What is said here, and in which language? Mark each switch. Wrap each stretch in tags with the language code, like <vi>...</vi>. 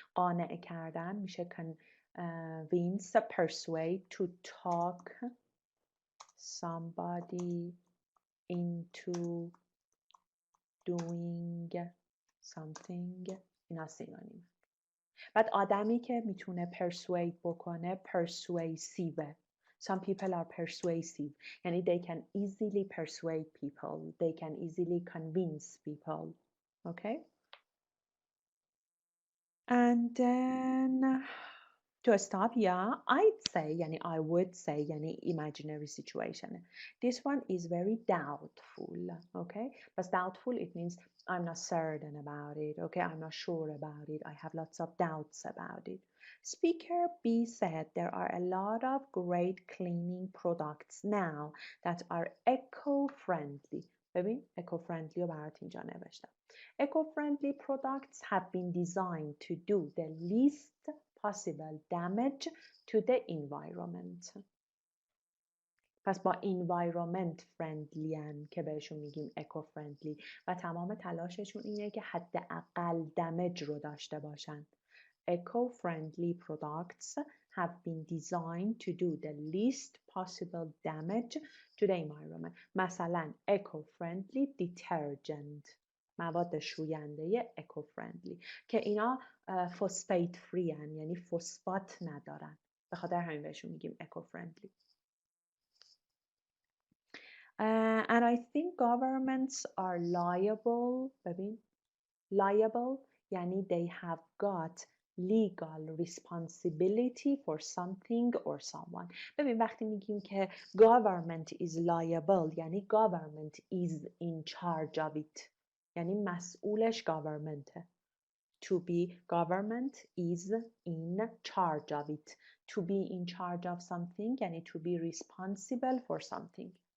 <fa>قانع کردن میشه convince, persuade,</fa> <en>to talk somebody into doing something.</en> <fa>اینا سینونیم. بعد آدمی که میتونه persuade بکنه persuasive.</fa> <en>Some people are persuasive. یعنی they can easily persuade people. They can easily convince people. Okay? And then to stop, yeah, I'd say, yani I would say, yani imaginary situation. This one is very doubtful, okay? But doubtful, it means I'm not certain about it, okay? I'm not sure about it. I have lots of doubts about it. Speaker B said there are a lot of great cleaning products now that are eco-friendly.</en> <fa>ببین eco-friendly رو برات اینجا نوشتم.</fa> <en>Eco-friendly products have been designed to do the least possible damage to the environment.</en> <fa>پس با environment friendly ان که بهشون میگیم eco-friendly و تمام تلاششون اینه که حداقل دمج رو داشته باشن.</fa> <en>Eco-friendly products have been designed to do the least possible damage to the environment. مثلا eco-friendly detergent.</en> <fa>مواد شوینده eco-friendly که اینا فسفیت فری هن، یعنی فسفات ندارن، به خاطر همین بهشون میگیم eco-friendly.</fa> <en>And I think governments are liable. ببین liable یعنی they have got legal responsibility for something or someone.</en> <fa>ببین وقتی میگیم که</fa> <en>government is liable یعنی government is in charge of it.</en> <fa>یعنی مسئولش government.</fa> <en>To be government is in charge of it. To be in charge of something یعنی to be responsible for something.</en>